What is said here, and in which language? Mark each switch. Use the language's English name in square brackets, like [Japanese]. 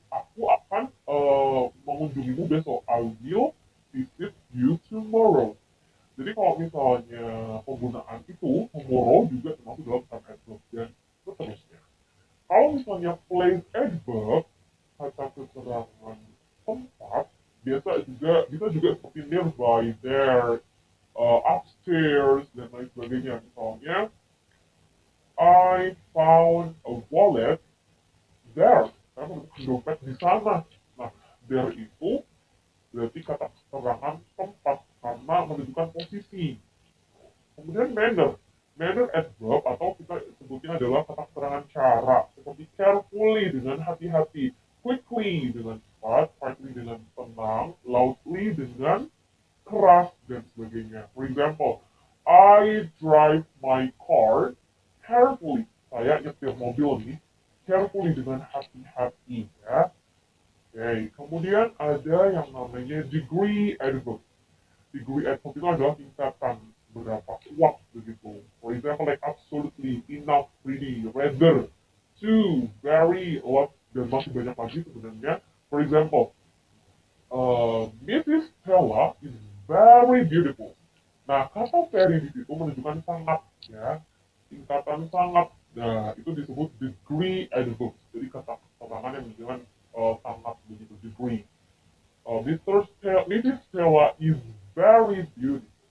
[Indonesian] Aku akan mengunjungimu besok. [English] I will visit you tomorrow. [Indonesian] Jadi kalau misalnya penggunaan itu, tomorrow juga termasuk dalam time adverb dan seterusnya. Kalau misalnya place adverb, kata keterangan tempat, bisa juga seperti nearby, there, upstairs, dan lain sebagainya. Misalnya, [English] I found a wallet there, [Indonesian] saya menemukan dompet di sana. Nah, there itu berarti kata keterangan tempat karena menunjukkan posisi. Kemudian manner adverb atau kita sebutnya adalah kata keterangan cara, seperti carefully dengan hati-hati, quickly dengan cepat, quietly dengan tenang, loudly dengan keras, dan sebagainya. [English] For example, I drive my car carefully. [Indonesian] Saya nyetir mobil nih, carefully dengan hati-hati ya. Oke, kemudian ada yang namanya degree adverb. Degree adverb itu adalah tingkatan berapa kuat begitu. [English] For example, like absolutely, enough, really, rather, too, very, a lot, [Indonesian] dan masih banyak lagi sebenarnya. [English] For example, Mrs. Stella is very beautiful. [Indonesian] Nah, kata very di situ menunjukkan sangat ya, tingkatan sangat. Nah, itu disebut degree adverb. Jadi kata keterangan yang menunjukkan sangat begitu, degree. [English] Mrs. Stella is very beautiful.